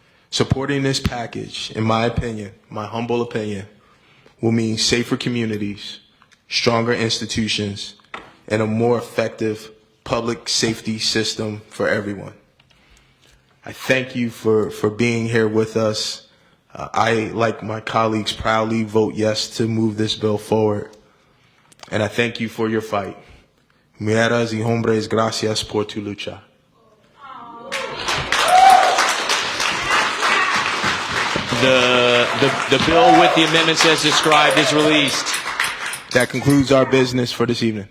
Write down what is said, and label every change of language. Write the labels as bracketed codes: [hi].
[en] Supporting this package, in my opinion, my humble opinion, will mean safer communities, stronger institutions, and a more effective public safety system for everyone. I thank you for being here with us. I, like my colleagues, proudly vote yes to move this bill forward. And I thank you for your fight. [es] Mujeres y hombres, gracias por tu lucha. [en] The bill with the amendments as described is released. That concludes our business for this evening.